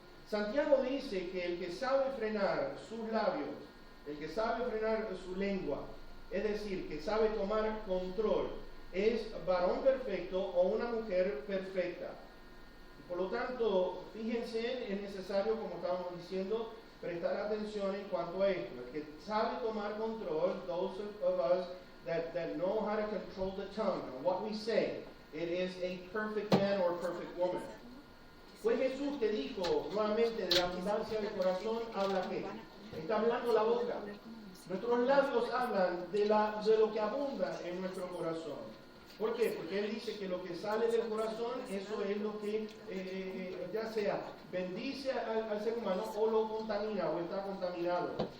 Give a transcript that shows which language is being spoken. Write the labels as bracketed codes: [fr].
[es] Santiago dice que el que sabe frenar sus labios, el que sabe frenar su lengua, es decir, que sabe tomar control, es varón perfecto o una mujer perfecta. Por lo tanto, fíjense, es necesario, como estábamos diciendo, prestar atención en cuanto a esto. El que sabe tomar control, [en] those of us that know how to control the tongue and what we say, it is a perfect man or a perfect woman. [es] Fue Jesús que dijo nuevamente, de la abundancia del corazón habla qué. Está hablando la boca. Nuestros labios hablan de lo que abunda en nuestro corazón. ¿Por qué? Porque Él dice que lo que sale del corazón, eso es lo que ya sea bendice al ser humano o lo contamina o está contaminado.